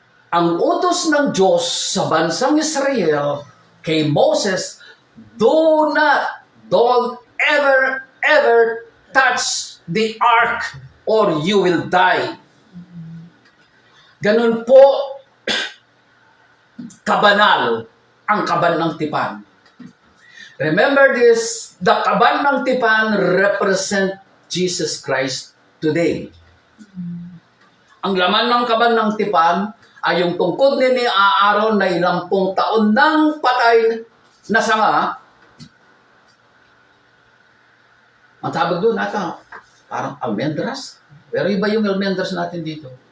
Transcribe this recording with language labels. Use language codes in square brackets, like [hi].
[tl] Ang utos ng Diyos sa bansang Israel kay Moses, [en] don't ever touch the ark or you will die. [tl] Ganun po kabanal ang kaban ng tipan. [en] Remember this, the kaban ng tipan represent Jesus Christ today. [tl] Ang laman ng kaban ng tipan ay yung tungkod ni Aaron na 10 taon nang patay na sanga. Ang tawag doon nata, parang almendras. Pero iba yung almendras natin dito.